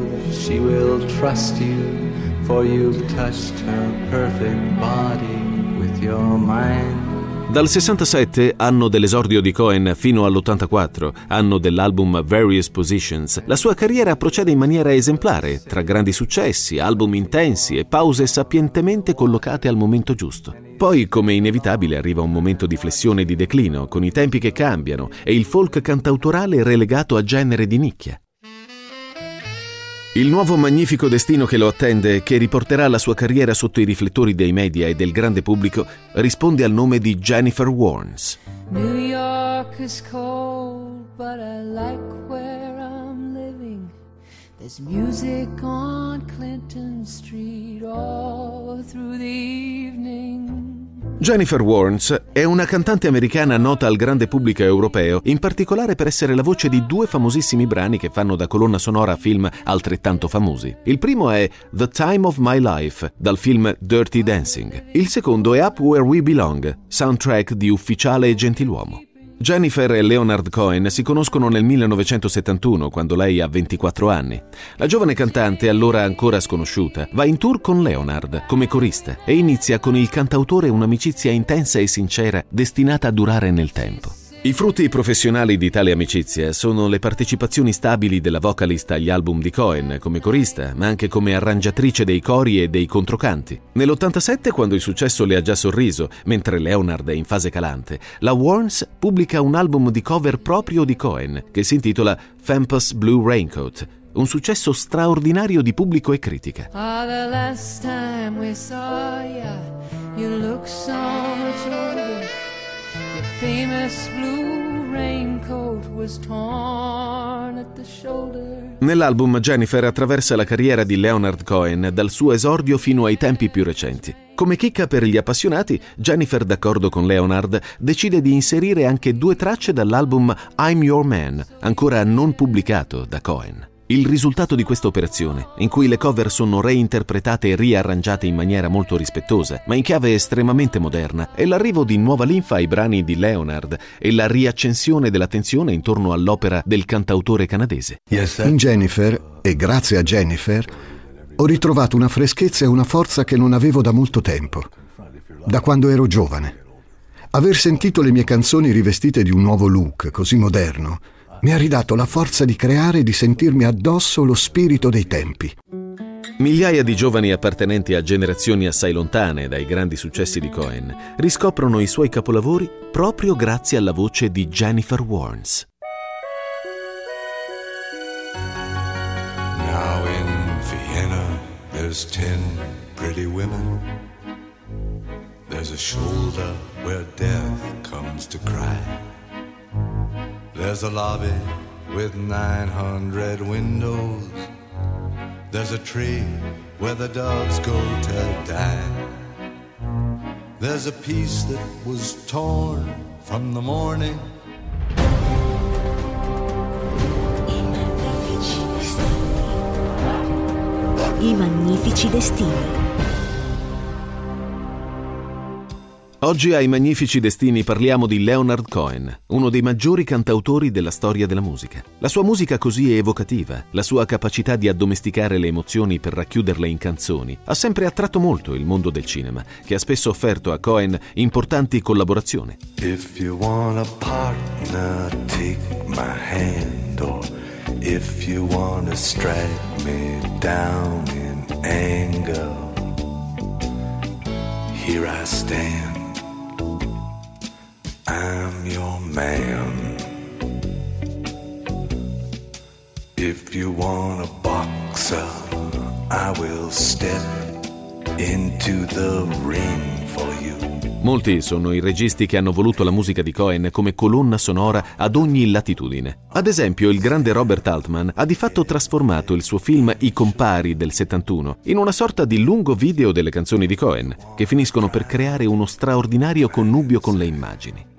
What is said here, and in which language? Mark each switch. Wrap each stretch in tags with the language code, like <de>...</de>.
<en>She will trust you, for you've touched her perfect body with your mind.</en> <it>Dal 67, anno dell'esordio di Cohen, fino all'84, anno dell'album Various Positions, la sua carriera procede in maniera esemplare, tra grandi successi, album intensi e pause sapientemente collocate al momento giusto. Poi, come inevitabile, arriva un momento di flessione e di declino, con i tempi che cambiano e il folk cantautorale relegato a genere di nicchia. Il nuovo magnifico destino che lo attende, che riporterà la sua carriera sotto i riflettori dei media e del grande pubblico, risponde al nome di Jennifer Warnes.</it> <en>New York is cold, but I like where I'm living. There's music on Clinton Street all through the evening.</en> <it>Jennifer Warnes è una cantante americana nota al grande pubblico europeo, in particolare per essere la voce di due famosissimi brani che fanno da colonna sonora a film altrettanto famosi. Il primo è The Time of My Life, dal film Dirty Dancing. Il secondo è Up Where We Belong, soundtrack di Ufficiale e Gentiluomo. Jennifer e Leonard Cohen si conoscono nel 1971, quando lei ha 24 anni. La giovane cantante, allora ancora sconosciuta, va in tour con Leonard come corista e inizia con il cantautore un'amicizia intensa e sincera destinata a durare nel tempo. I frutti professionali di tale amicizia sono le partecipazioni stabili della vocalist agli album di Cohen come corista, ma anche come arrangiatrice dei cori e dei controcanti. Nell'87, quando il successo le ha già sorriso, mentre Leonard è in fase calante, la Warnes pubblica un album di cover proprio di Cohen, che si intitola Fempus Blue Raincoat, un successo straordinario di pubblico e critica.</it> <en>Oh, the last time we saw ya, you look so much older. Famous blue raincoat was torn at the shoulder.</en> <it>Nell'album Jennifer attraversa la carriera di Leonard Cohen dal suo esordio fino ai tempi più recenti. Come chicca per gli appassionati, Jennifer, d'accordo con Leonard, decide di inserire anche due tracce dall'album I'm Your Man, ancora non pubblicato da Cohen. Il risultato di questa operazione, in cui le cover sono reinterpretate e riarrangiate in maniera molto rispettosa, ma in chiave estremamente moderna, è l'arrivo di nuova linfa ai brani di Leonard e la riaccensione dell'attenzione intorno all'opera del cantautore canadese. In Jennifer, e grazie a Jennifer, ho ritrovato una freschezza e una forza che non avevo da molto tempo, da quando ero giovane. Aver sentito le mie canzoni rivestite di un nuovo look, così moderno, mi ha ridato la forza di creare e di sentirmi addosso lo spirito dei tempi. Migliaia di giovani appartenenti a generazioni assai lontane dai grandi successi di Cohen riscoprono i suoi capolavori proprio grazie alla voce di Jennifer Warnes.</it> <en>Now in Vienna there's 10 pretty women. There's a shoulder where death comes to cry. There's a lobby with 900 windows. There's a tree where the doves go to die. There's a piece that was torn from the morning.</en> <it>I magnifici destini. Oggi ai Magnifici Destini parliamo di Leonard Cohen, uno dei maggiori cantautori della storia della musica. La sua musica così evocativa, la sua capacità di addomesticare le emozioni per racchiuderle in canzoni, ha sempre attratto molto il mondo del cinema, che ha spesso offerto a Cohen importanti collaborazioni.</it> <en>If you want a partner, take my hand, or if you want to strike me down in anger, here I stand. I'm your man. If you want a boxer, I will step into the ring for you.</en> <it>Molti sono i registi che hanno voluto la musica di Cohen come colonna sonora ad ogni latitudine. Ad esempio, il grande Robert Altman ha di fatto trasformato il suo film I Compari del 71 in una sorta di lungo video delle canzoni di Cohen, che finiscono per creare uno straordinario connubio con le immagini.</it>